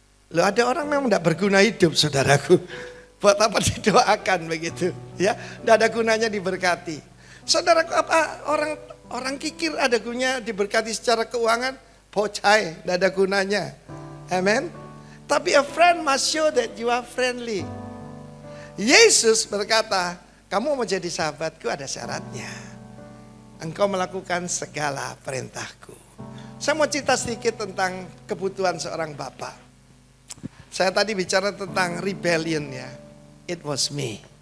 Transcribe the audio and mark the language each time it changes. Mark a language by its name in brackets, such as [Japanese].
[Indonesian] Loh, ada orang memang tidak berguna hidup saudaraku. Buat apa didoakan begitu? Ya, tidak ada gunanya diberkati. Saudaraku, apa orang kikir ada gunanya diberkati secara keuangan? Bocai, tidak ada gunanya. Amen. [English] Tapi a friend must show that you are friendly. [Indonesian] Yesus berkata, kamu mau jadi sahabatku ada syaratnya. Engkau melakukan segala perintahku. Saya mau cerita sedikit tentang kebutuhan seorang bapak. Saya tadi bicara tentang rebellion ya. [English] It was me.